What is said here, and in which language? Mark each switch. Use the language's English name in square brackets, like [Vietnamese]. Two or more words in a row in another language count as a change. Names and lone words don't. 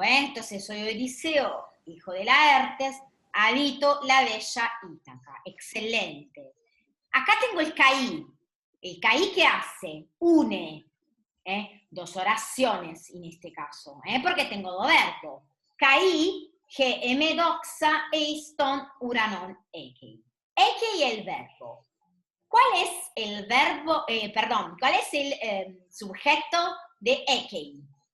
[Spanish] Entonces soy Odiseo, hijo de Laertes, habito la bella Ítaca. Excelente. Acá tengo el caí. El caí, ¿qué hace? Une dos oraciones en este caso, porque tengo dos verbos. Caí, [Greek] ἡ ἐμὴ δόξα εἰς τὸν οὐρανὸν ἥκει. [Spanish] Ekei es el verbo. ¿Cuál es el verbo, cuál es el sujeto de ekei?